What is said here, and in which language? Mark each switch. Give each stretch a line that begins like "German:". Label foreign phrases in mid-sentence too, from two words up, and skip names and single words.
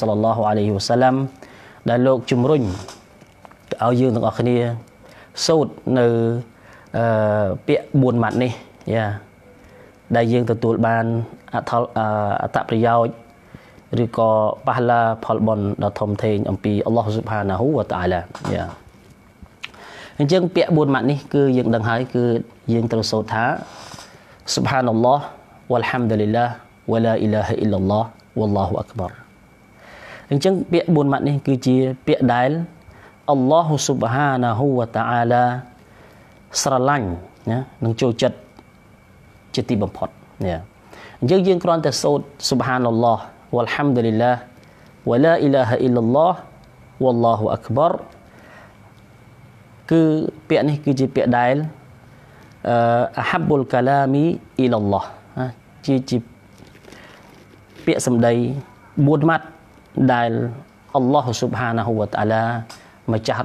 Arabic: ـلى الله عليه وسلم
Khmer: ដែលលោកជំរុញឲ្យយើងទាំងអស់គ្នាសូត្រនៅពាក្យ4ម៉ាត់នេះយ៉ាដែលយើងទទួលបានអត្ថ ប្រយោជន៍ឬក៏ប៉ះឡាផលបុណ្យដ៏ធំធេងអំពី
Arabic: الله سبحانه وتعالى
Khmer: យ៉ាអញ្ចឹងពាក្យ4ម៉ាត់នេះគឺយើងដឹងហើយគឺយើងត្រូវសូត្រថា Subhanallah
Arabic: والحمد لله ولا إله إلا الله والله أكبر
Khmer: អញ្ចឹងពាក្យ4ម៉ាត់នេះគឺជាពាក្យដែល
Arabic: الله سبحانه وتعالى
Khmer: ស្រឡាញ់ណានឹងចូលចិត្តជាទីបំផុតណាអញ្ចឹងយើងគ្រាន់តែសូត្រ
Arabic: سبحان الله والحمد لله ولا إله إلا الله والله أكبر
Khmer: គឺពាក្យនេះគឺជាពាក្យដែល
Arabic: أحب الكلام إلى الله
Khmer: ជាពាក្យសម្ដី4ម៉ាត់ដែល
Arabic: الله سبحانه وتعالى
Khmer: ម្ចាស់